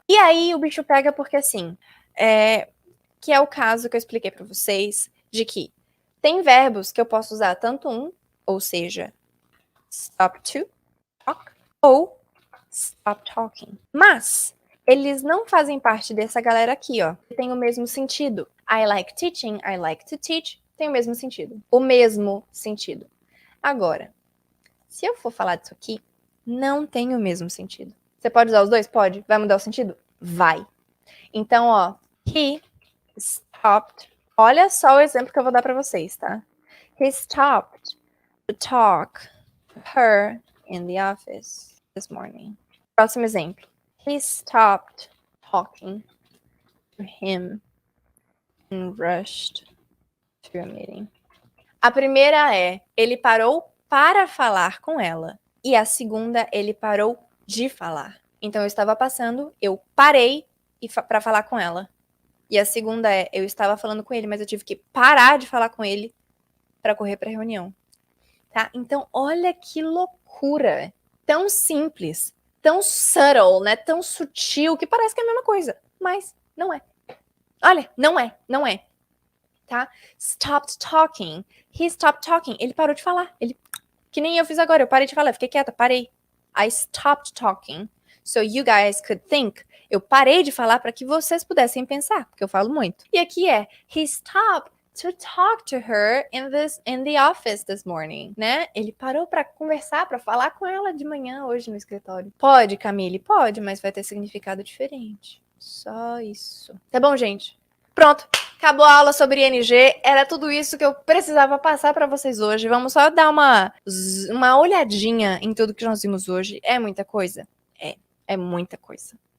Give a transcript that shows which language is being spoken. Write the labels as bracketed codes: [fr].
[pt] E aí o bicho pega porque assim, que é o caso que eu expliquei pra vocês, de que tem verbos que eu posso usar tanto um, ou seja, [en] stop to talk, [pt] ou [en] stop talking. [pt] Mas eles não fazem parte dessa galera aqui, ó. Tem o mesmo sentido. [en] I like teaching, I like to teach. [pt] Tem o mesmo sentido. O mesmo sentido. Agora, se eu for falar disso aqui, não tem o mesmo sentido. Você pode usar os dois? Pode. Vai mudar o sentido? Vai. Então, ó, he stopped. Olha só o exemplo que eu vou dar pra vocês, tá? [en] He stopped to talk to her in the office this morning. [pt] Próximo exemplo. [en] He stopped talking to him and rushed to a meeting. [pt] A primeira é, ele parou para falar com ela. E a segunda, ele parou de falar. Então, eu estava passando, eu parei para falar com ela. E a segunda é, eu estava falando com ele, mas eu tive que parar de falar com ele para correr para a reunião. Tá? Então, olha que loucura. Tão simples, tão subtle, né? Tão sutil, que parece que é a mesma coisa. Mas não é. Olha, não é. tá? [en] Stopped talking. He stopped talking. [pt] Ele parou de falar. Que nem eu fiz agora. Eu parei de falar. Fiquei quieta. Parei. [en] I stopped talking. So you guys could think. [pt] Eu parei de falar para que vocês pudessem pensar, porque eu falo muito. E aqui é [en] he stopped to talk to her in the office this morning, né? [pt] Ele parou para conversar, para falar com ela de manhã hoje no escritório. Pode, Camille? Pode, mas vai ter significado diferente. Só isso. Tá bom, gente? Pronto. Acabou a aula sobre ING. Era tudo isso que eu precisava passar para vocês hoje. Vamos só dar uma olhadinha em tudo que nós vimos hoje. É muita coisa? É muita coisa.